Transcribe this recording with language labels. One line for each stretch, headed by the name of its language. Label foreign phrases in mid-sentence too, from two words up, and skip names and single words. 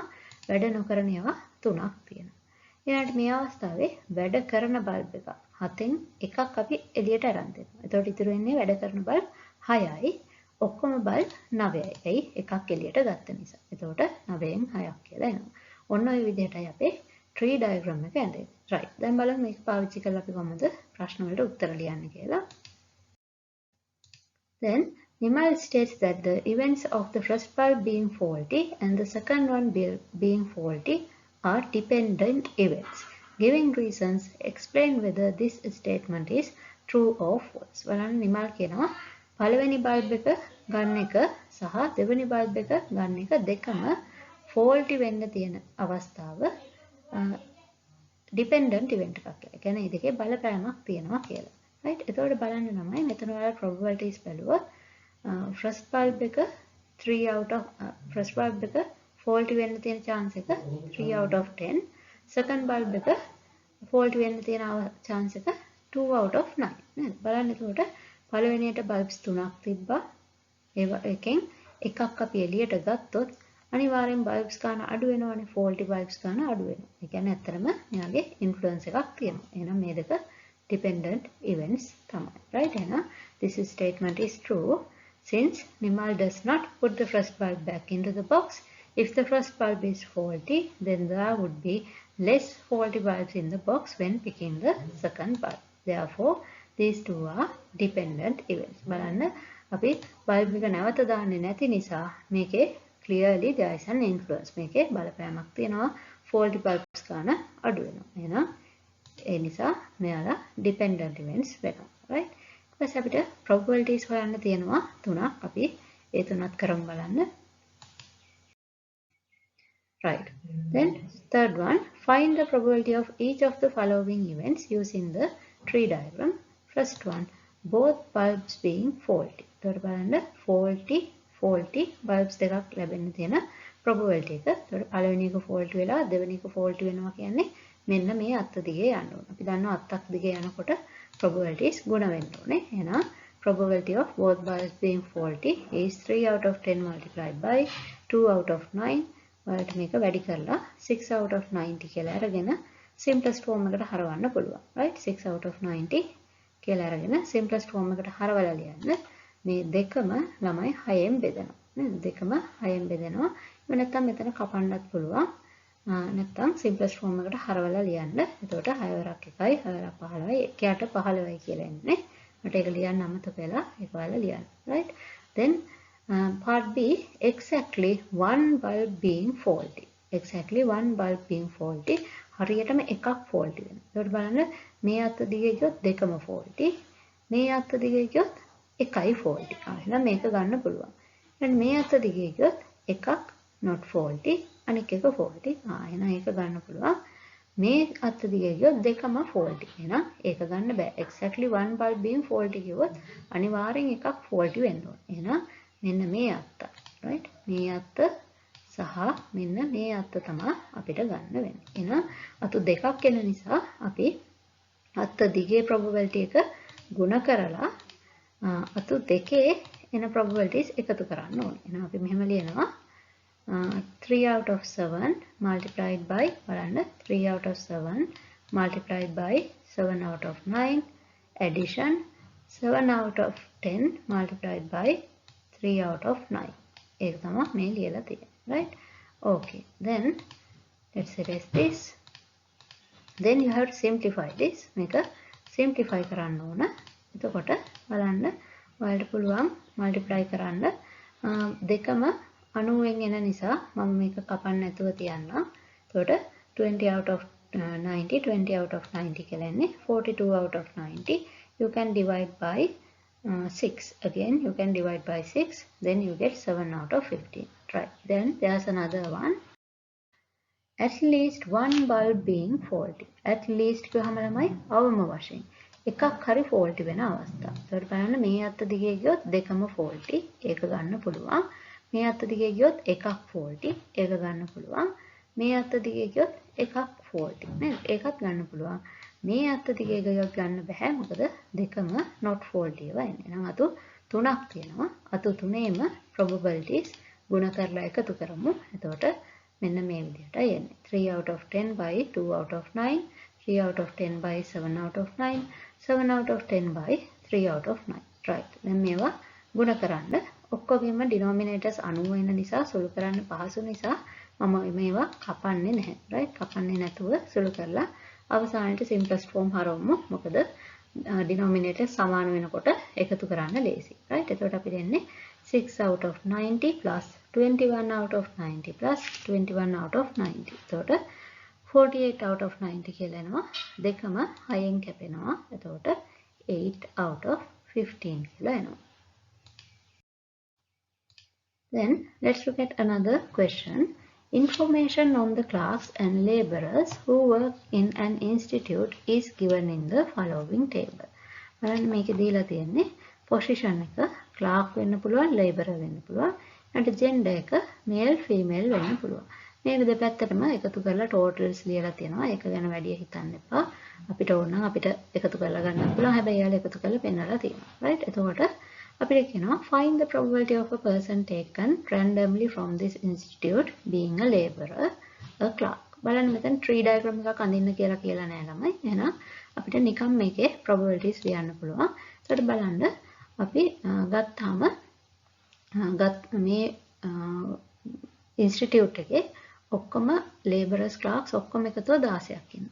Sinhala: වැඩ නොකරන ඒවා 3ක් තියෙනවා. ඊළඟට මේ අවස්ථාවේ වැඩ කරන bulb එක 7න් එකක් අපි එළියට අරන් දෙනවා. එතකොට ඉතුරු වෙන්නේ වැඩ කරන bulb 6යි. ඔක්කොම bulb 9යි. එයි එකක් එළියට ගත්ත නිසා. එතකොට 9න් 6ක් කියලා එනවා. ඔන්න ඔය විදිහටයි අපේ
English: tree diagram
Sinhala: එක ඇඳෙන්නේ. right. දැන් බලමු මේක පාවිච්චි කරලා අපි කොහොමද ප්‍රශ්න වලට උත්තර ලියන්නේ කියලා.
English: Then Nimal states that the events of the first bulb being faulty and the second one being faulty are dependent events. Giving reasons, explain whether this statement is true or false.
Sinhala: බලන්න නිමල් කියනවා පළවෙනි bulb එක ගන්න එක සහ දෙවෙනි bulb එක ගන්න එක දෙකම faulty වෙන්න තියෙන අවස්ථාව
English: dependent event
Sinhala: එකක් කියලා. ඒ කියන්නේ මේ දෙකේ බලපෑමක් තියෙනවා කියලා. right? එතකොට බලන්න ළමයි මෙතන ඔයාලා probabilities බලුවොත්
English: first bulb
Sinhala: එක
English: 3 out of first bulb
Sinhala: එක faulty වෙන්න තියෙන chance එක
English: 3 out of 10.
Sinhala: second bulb එක faulty වෙන්න තියෙන chance එක
English: 2 out of 9
Sinhala: නේද? බලන්න එතකොට පළවෙනියට bulbs 3ක් තිබ්බා. ඒකෙන් එකක් අපි එළියට ගත්තොත් අනිවාර්යෙන් bulbs ගන්න අඩු වෙනවනේ. faulty bulbs ගන්න අඩු වෙනවා. ඒ කියන්නේ ඇත්තටම මෙයාගේ influence එකක් තියෙනවා. එහෙනම් මේ දෙක
English: dependent events
Sinhala: තමයි. right?
English: එහෙනම් this statement is true since Nimal does not put the first bulb back into the box. If the first bulb is faulty, then there would be less faulty bulbs in the box when picking the second bulb. Therefore, these two are dependent events.
Sinhala: බලන්න අපි bulb එක නැවත දාන්නේ නැති නිසා මේකේ
English: clearly there is an influence.
Sinhala: මේකේ බලපෑමක් තියෙනවා. faulty bulbs ගන්න අඩු වෙනවා. එහෙනම් ඒ නිසා මෙයාලා
English: dependent events
Sinhala: වෙනවා. right? ඊට පස්සේ අපිට probabilities හොයන්න තියෙනවා තුනක්. අපි ඒ තුනත් කරමු බලන්න. right.
English: Then third one, find the probability of each of the following events using the tree diagram. First one, both bulbs being faulty.
Sinhala: එතකොට බලන්න faulty bulbs දෙකක් ලැබෙන්න තියෙන probability එක. එතකොට පළවෙනි එක faulty වෙලා දෙවෙනි එක faulty වෙනවා කියන්නේ මෙන්න මේ අත්ත දිගේ යන්න ඕන. අපි දන්නවා අත්තක් දිගේ යනකොට probabilities ගුණ වෙන්න ඕනේ.
English: එහෙනම් probability of both bulbs being faulty is 3 out of 10 multiplied by 2 out of 9.
Sinhala: වලට මේක වැඩි කරලා
English: 6 out of 90
Sinhala: කියලා අරගෙන
English: simplest form
Sinhala: එකට හරවන්න පුළුවන්. right?
English: 6 out of 90
Sinhala: කියලා අරගෙන
English: simplest form
Sinhala: එකට හරවලා ලියන්න. මේ දෙකම ළමයි 6ෙන් බෙදෙනවා. නේද? දෙකම 6ෙන් බෙදෙනවා. එහෙම නැත්නම් මෙතන කපන්නත් පුළුවන්. නැත්නම්
English: simplest form
Sinhala: එකට හරවලා ලියන්න. එතකොට 6 වරක් 1යි 6 වරක් 15යි 1ට 15යි කියලා එන්නේ. මට ඒක ලියන්න අමතක වෙලා ඒක ඔයාලා ලියන්න. right?
English: Then part B, exactly one bulb being faulty. Exactly one bulb being faulty.
Sinhala: හරියටම එකක් faulty වෙනවා. ඒකට බලන්න මේ අත්ත දිගේ ගියොත් දෙකම faulty. මේ අත්ත දිගේ ගියොත් එකයි faulty. එහෙනම් මේක ගන්න පුළුවන්. එහෙනම් මේ අත්ත දිගේ ගියොත් එකක්
English: not faulty,
Sinhala: අනික එක faulty. එහෙනම් ඒක ගන්න පුළුවන්. මේ අත්ත දිගේ ගියොත් දෙකම faulty. එහෙනම් ඒක ගන්න බෑ.
English: Exactly one bulb being faulty
Sinhala: කිව්වොත් අනිවාර්යෙන් එකක් faulty වෙන්න ඕනේ. එහෙනම් මෙන්න මේ අත්ත. right? මේ අත්ත සහ මෙන්න මේ අත්ත තමයි අපිට ගන්න වෙන්නේ. එහෙනම් අතු දෙකක් එන නිසා අපි අත දිගේ probability එක ගුණ කරලා අතු දෙකේ එන probabilities එකතු කරන්න ඕනේ. එහෙනම් අපි මෙහෙම ලියනවා
English: 3 out of 7 multiplied by බලන්න 3 out of 7 multiplied by 7 out of 9 addition 7 out of 10 multiplied by 3 out of 9.
Sinhala: ඒක තමයි මේ ලියලා තියෙන්නේ.
English: Right? Okay. Then let's erase this. Then you have to simplify this.
Sinhala: මේක simplify කරන්න ඕන. එතකොට බලන්න ඔයාලට පුළුවන් multiply කරන්න දෙකම 90න් එන නිසා මම මේක කපන්න නැතුව තියන්නම්.
English: එතකොට 20 out of 90 20 out of 90
Sinhala: කියලා එන්නේ
English: 42 out of 90. You can divide by 6. Again you can divide by 6. Then you get 7 out of 15. Right. Then there's another one. At least one bulb being faulty. At least
Sinhala: කියවම ළමයි අවම වශයෙන් එකක් හරි faulty වෙන අවස්ථා. ඒකට බලන්න මේ අත දිගේ ගියොත් දෙකම faulty. ඒක ගන්න පුළුවන්. මේ අත දිගේ ගියොත් එකක් faulty. ඒක ගන්න පුළුවන්. මේ අත දිගේ ගියොත් එකක් faulty. නේද? ඒකත් ගන්න පුළුවන්. මේ අත දිගේ ගියොත් ගන්න බෑ. මොකද දෙකම
English: not faulty
Sinhala: ඒවා එන්නේ. එහෙනම් අතු තුනක් තියෙනවා. අතු තුනේම probabilities ගුණ කරලා එකතු කරමු. එතකොට මෙන්න මේ විදිහටයි එන්නේ
English: 3 out of 10 by 2 out of 9 3 out of 10 by 7 out of 9 7 out of 10 by 3 out of 9 right
Sinhala: දැන් මේවා ගුණ කරන්න ඔක්කොගෙම denominators 90 වෙන නිසා සුළු කරන්න පහසු නිසා මම මේවා කපන්නේ නැහැ right කපන්නේ නැතුව සුළු කරලා අවසානයේ
English: simplest form
Sinhala: හරවමු මොකද denominators සමාන වෙනකොට එකතු කරන්න ලේසි right එතකොට අපි දෙන්නේ
English: 6 out of 90 plus 21 out of 90 plus 21 out of 90.
Sinhala: එතකොට
English: 48 out of 90
Sinhala: කියලා එනවා. දෙකම 6න් කැපෙනවා. එතකොට
English: 8 out of 15
Sinhala: කියලා එනවා.
English: Then let's look at another question. Information on the clerks and laborers who work in an institute is given in the following table.
Sinhala: බලන්න මේකේ දීලා තියෙන්නේ position එක clerk වෙන්න පුළුවන්, laborer වෙන්න පුළුවන්. and gender එක
English: male female
Sinhala: වෙන්න පුළුවන්. මේ දෙපැත්තටම එකතු කරලා totals ලියලා තියෙනවා. ඒක ගැන වැඩි හිතන්න එපා. අපිට ඕන නම් අපිට එකතු කරලා ගන්න පුළුවන්. හැබැයි යාළුවා එකතු කරලා පෙන්නලා තියෙනවා.
English: right?
Sinhala: එතකොට අපිට කියනවා
English: find the probability of a person taken randomly from this institute being a laborer, a clerk.
Sinhala: බලන්න මෙතන
English: tree diagram
Sinhala: එකක් අඳින්න කියලා නෑ ළමයි. එහෙනම් අපිට නිකම් මේකේ probabilities ලියන්න පුළුවන්. ඒකට බලන්න අපි ගත්තාම මේ ඉන්ස්ටිටියුට් එකේ ඔක්කොම
English: laborers clerks
Sinhala: ඔක්කොම එකතුව 16ක් ඉන්නවා.